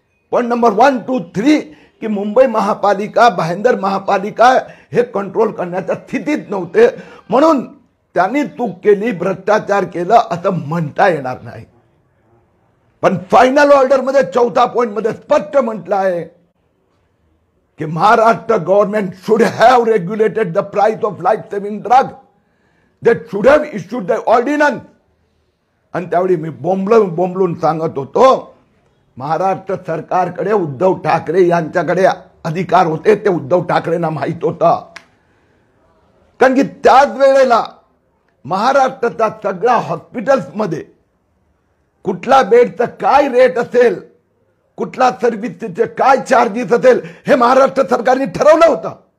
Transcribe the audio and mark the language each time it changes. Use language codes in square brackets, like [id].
[mr] Point number 1, 2, 3 की मुंबई महापालिका, भाईंदर महापालिका हे कंट्रोल करण्याच्या स्थितीत नव्हते, म्हणून त्यांनी चूक केली, भ्रष्टाचार केलं असं म्हणता येणार नाही. पण फायनल ऑर्डर मध्ये 4थ्या पॉइंट मध्ये स्पष्ट म्हटलं आहे कि Maharashtra government [en] should have regulated the price of life-saving drug. They should have issued the ordinance. [mr] आणि त्यावेळी मी बोंबलून सांगत होतो महाराष्ट्र सरकारकडे उद्धव ठाकरे यांच्याकडे अधिकार होते, ते उद्धव ठाकरेंना माहित होतं. कारण की त्याच वेळेला महाराष्ट्राच्या सगळ्या हॉस्पिटल्समध्ये कुठला बेडचं काय रेट असेल, कुठला सर्व्हिसचे काय चार्जेस असेल हे महाराष्ट्र सरकारने ठरवलं होतं.